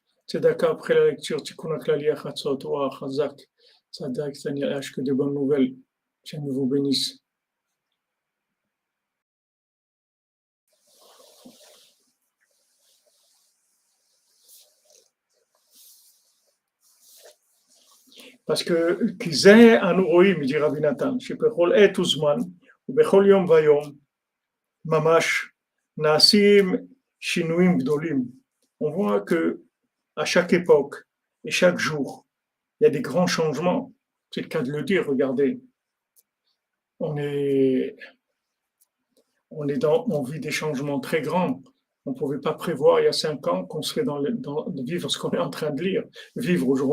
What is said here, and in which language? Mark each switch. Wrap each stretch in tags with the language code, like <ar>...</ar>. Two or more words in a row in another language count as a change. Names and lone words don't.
<fr>Tzedaka après la lecture, Tikkun HaKlali Achatzot, Oah, Chazak, Tzadak, Daniel H. Que de bonnes nouvelles. Dieu vous bénisse. Parce que,</fr> <he>כי זה אנו רואים, dit רבי נתן, שבכל עת וזמן, ובכל יום ויום, ממש, נעשים שינויים גדולים.</he> <fr>On voit que à chaque époque et chaque jour, il y a des grands changements. C'est le cas de le dire, regardez. On vit des changements très grands. On ne pouvait pas prévoir il y a 5 ans qu'on serait de vivre ce qu'on est en train de lire, vivre aujourd'hui.</fr>